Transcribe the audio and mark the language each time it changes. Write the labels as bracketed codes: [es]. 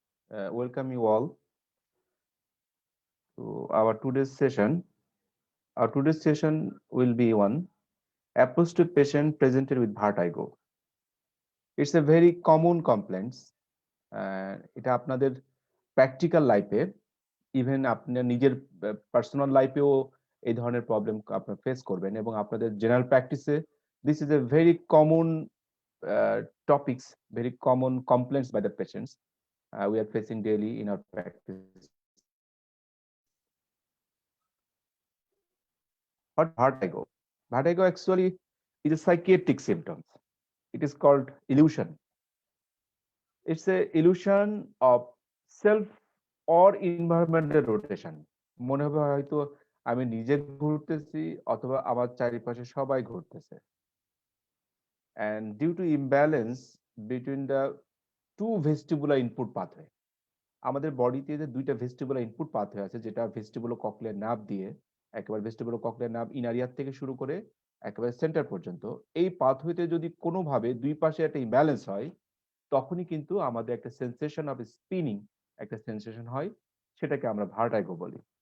[en] Welcome you all to our today's session. Our today's session will be on approach to patient presented with vertigo. It's a very common complaints. [bn] এটা আপনাদের practical লাইফে, even আপনার নিজের personal লাইফেও এই ধরনের problem আপনারা face করবেন, এবং আপনাদের জেনারেল প্র্যাকটিসে [en] This is a very common topics, very common complaints by the patients we are facing daily in our practice. What vertigo? Vertigo actually is a psychiatric symptom. It is called illusion. It's a illusion of self or environmental rotation. [bn] মনে হবে হয়তো আমি নিজে ঘুরতেছি অথবা আমার চারিপাশে সবাই ঘুরতেছে। [en] And due to imbalance between the two vestibular input pathway, [bn] আমাদের বডিতে যে দুইটা ভেস্টিবুলার ইনপুট পাথওয়ে আছে, যেটা ভেস্টিবুলোকক্লিয়ার নার্ভ দিয়ে একেবারে ভেস্টিবুলোকক্লিয়ার নার্ভ ইনারিয়ার থেকে শুরু করে একেবারে সেন্টার পর্যন্ত, এই পাথওয়েতে যদি কোনোভাবে দুই পাশে একটা ইমব্যালেন্স হয়, তখনই কিন্তু আমাদের একটা সেন্সেশন অফ স্পিনিং একটা সেন্সেশন হয়, সেটাকে আমরা ভার্টাইগো বলি।